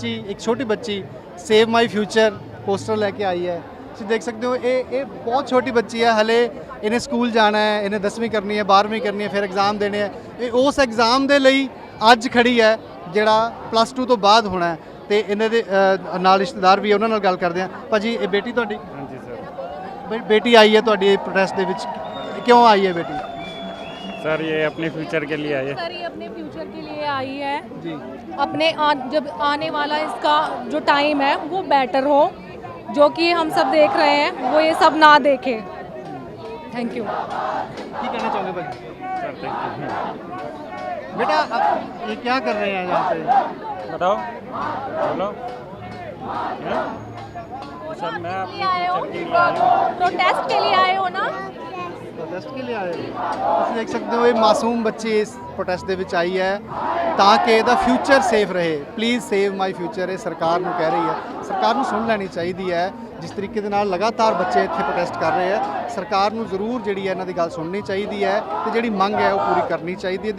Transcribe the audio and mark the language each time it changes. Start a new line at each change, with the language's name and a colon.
Hindi: एक छोटी बच्ची
English: save my future
Hindi: पोस्टर लेके आई है।
Punjabi: ਤੁਸੀਂ ਦੇਖ ਸਕਦੇ ਹੋ ਇਹ ਬਹੁਤ ਛੋਟੀ ਬੱਚੀ ਹੈ, ਹਲੇ ਇਹਨੇ ਸਕੂਲ ਜਾਣਾ ਹੈ, ਇਹਨੇ 10ਵੀਂ ਕਰਨੀ ਹੈ, 12ਵੀਂ ਕਰਨੀ ਹੈ, ਫਿਰ ਐਗਜ਼ਾਮ ਦੇਣੇ ਹੈ। ਇਹ ਉਸ ਐਗਜ਼ਾਮ ਦੇ ਲਈ ਅੱਜ ਖੜੀ ਹੈ ਜਿਹੜਾ ਪਲੱਸ 2 ਤੋਂ ਬਾਅਦ ਹੋਣਾ ਹੈ। ਤੇ ਇਹਨਾਂ ਦੇ ਨਾਲ ਰਿਸ਼ਤੇਦਾਰ ਵੀ ਹੈ, ਉਹਨਾਂ ਨਾਲ ਗੱਲ ਕਰਦੇ ਹਾਂ। ਭਾਜੀ ਇਹ ਬੇਟੀ ਤੁਹਾਡੀ? ਹਾਂਜੀ ਸਰ। ਬੇਟੀ ਆਈ ਹੈ ਤੁਹਾਡੀ ਪ੍ਰੋਟੈਸਟ ਦੇ ਵਿੱਚ, ਕਿਉਂ ਆਈ ਹੈ ਬੇਟੀ?
Hindi: सर ये अपने फ्यूचर के लिए आई है। सर ये अपने फ्यूचर के लिए आई है,
Punjabi: ਜੀ
Hindi: जब आने वाला इसका जो टाइम है वो बेटर हो, जो कि हम सब देख रहे हैं वो ये सब ना देखे।
English: Thank you.
Punjabi: ਕੀ ਕਹਿਣਾ ਚਾਹੁੰਦੇ ਭਾਜੀ?
Hindi: सर देखते हैं। बेटा अब ये क्या कर रहे हैं यहाँ पे? बताओ बोलो। हैं? सर मैं अपने फ्यूचर के लिए आई हूँ। प्रोटेस्ट के लिए आए हो ना?
Punjabi: ਪ੍ਰੋਟੈਸਟ ਕੇ ਲਈ ਆਏ ਤੁਸੀਂ ਦੇਖ ਸਕਦੇ ਹੋ ਇਹ ਮਾਸੂਮ ਬੱਚੀ ਇਸ ਪ੍ਰੋਟੈਸਟ ਦੇ ਵਿੱਚ ਆਈ ਹੈ ਤਾਂ ਕਿ ਇਹਦਾ ਫਿਊਚਰ ਸੇਫ ਰਹੇ।
English: please save my future
Punjabi: ਇਹ ਸਰਕਾਰ ਨੂੰ ਕਹਿ ਰਹੀ ਹੈ। ਸਰਕਾਰ ਨੂੰ ਸੁਣ ਲੈਣੀ ਚਾਹੀਦੀ ਹੈ। ਜਿਸ ਤਰੀਕੇ ਦੇ ਨਾਲ ਲਗਾਤਾਰ ਬੱਚੇ ਇੱਥੇ ਪ੍ਰੋਟੈਸਟ ਕਰ ਰਹੇ ਹੈ, ਸਰਕਾਰ ਨੂੰ ਜ਼ਰੂਰ ਜਿਹੜੀ ਹੈ ਇਹਨਾਂ ਦੀ ਗੱਲ ਸੁਣਨੀ ਚਾਹੀਦੀ ਹੈ ਤੇ ਜਿਹੜੀ ਮੰਗ ਹੈ ਉਹ ਪੂਰੀ ਕਰਨੀ ਚਾਹੀਦੀ ਹੈ।